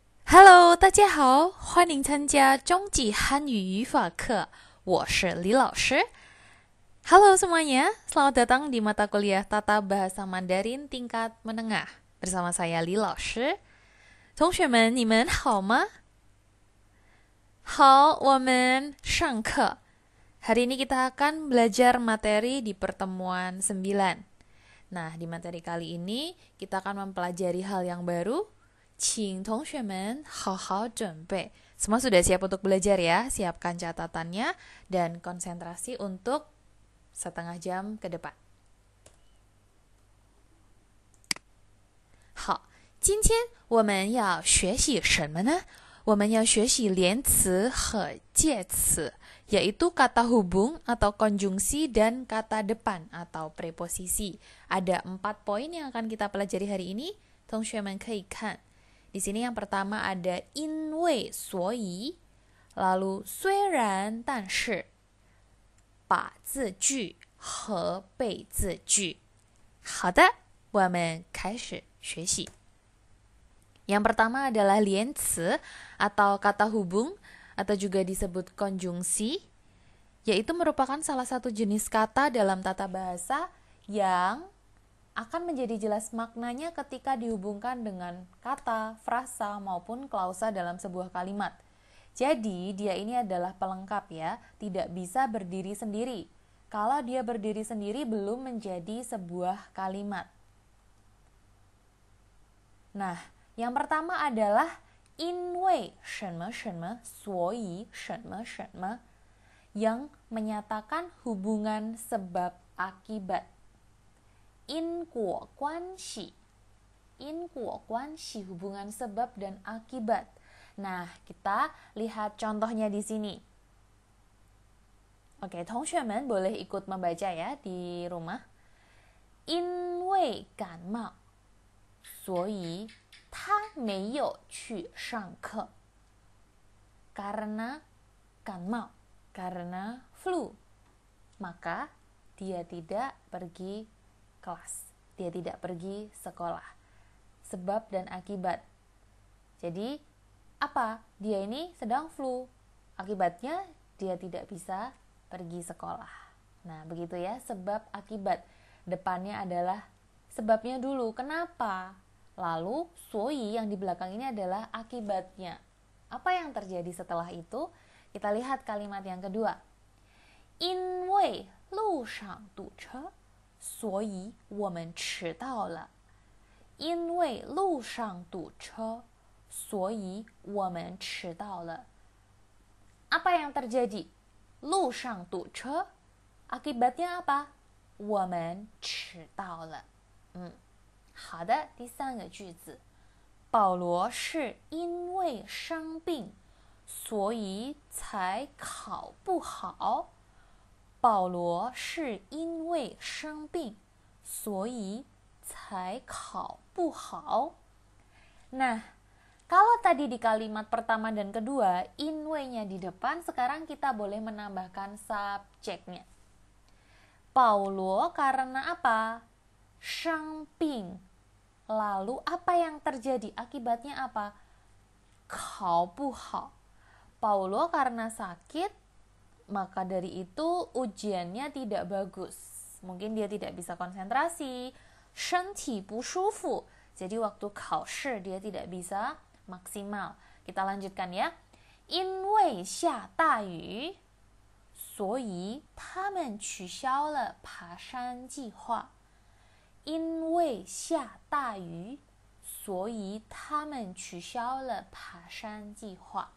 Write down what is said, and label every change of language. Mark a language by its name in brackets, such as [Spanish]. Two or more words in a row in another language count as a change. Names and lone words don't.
[Chinese] Hello，大家好，欢迎参加中级汉语语法课，我是李老师。 [Indonesian] Halo semuanya, selamat datang di mata kuliah Tata Bahasa Mandarin tingkat menengah bersama saya Li 老师。 [Chinese] 同学们，你们好吗？好，我们上课。 [Indonesian] Hari ini kita akan belajar materi di pertemuan 9. Nah, di materi kali ini kita akan mempelajari hal yang baru. [Chinese] 请同学们好好准备. [Indonesian] Semua sudah siap untuk belajar ya? Siapkan catatannya dan konsentrasi untuk setengah jam ke depan. [Chinese] 好，今天我们要学习什么呢？我们要学习连词和介词, [Indonesian] yaitu kata hubung atau konjungsi dan kata depan atau preposisi. Ada 4 poin yang akan kita pelajari hari ini. [Chinese] 同学们可以看。 [Indonesian] Di sini yang pertama ada [Chinese] 因为所以, lalu 虽然但是, 把字句和被字句。好的，我们开始学习。 [Indonesian] Yang pertama adalah 连词 atau kata hubung atau juga disebut konjungsi, yaitu merupakan salah satu jenis kata dalam tata bahasa yang akan menjadi jelas maknanya ketika dihubungkan dengan kata, frasa, maupun klausa dalam sebuah kalimat. Jadi, dia ini adalah pelengkap ya, tidak bisa berdiri sendiri. Kalau dia berdiri sendiri, belum menjadi sebuah kalimat. Nah, yang pertama adalah [Chinese] 因为什么什么所以什么什么 [Indonesian] yang menyatakan hubungan sebab akibat. [Chinese] 因果关系, 因果关系 [Indonesian] hubungan sebab dan akibat. Nah, kita lihat contohnya di sini. Oke, 同学们 boleh ikut membaca ya di rumah. [Chinese] 因为感冒所以他没有去上课. [Indonesian] Karena 感冒, karena flu, maka dia tidak pergi kelas. Dia tidak pergi sekolah. Sebab dan akibat. Jadi, apa? Dia ini sedang flu. Akibatnya, dia tidak bisa pergi sekolah. Nah, begitu ya, sebab akibat. Depannya adalah sebabnya dulu. Kenapa? Lalu, 所以 yang di belakang ini adalah akibatnya. Apa yang terjadi setelah itu? Kita lihat kalimat yang kedua. [Chinese] 因为路上堵车所以我们迟到了。因为路上堵车，所以我们迟到了。 [Indonesian] Apa yang terjadi? [Chinese] 路上堵车, [Indonesian] akibatnya apa? [Chinese] 我们迟到了。好的，第三个句子，保罗是因为生病，所以才考不好。保罗是因为生病，所以才考不好。 [Indonesian] Nah, kalau tadi di kalimat pertama dan kedua, 因为 nya di depan, sekarang kita boleh menambahkan subjeknya. 保罗 karena apa? [Chinese] 生病. [Indonesian] Lalu apa yang terjadi? Akibatnya apa? [Chinese] 考不好. [Indonesian] Paulo karena sakit, maka dari itu ujiannya tidak bagus. Mungkin dia tidak bisa konsentrasi. [Chinese] 身体不舒服. [Indonesian] Jadi waktu 考试 dia tidak bisa maksimal. Kita lanjutkan ya. [Chinese] 因为下大雨，所以他们取消了爬山计划。因为下大雨，所以他们取消了爬山计划.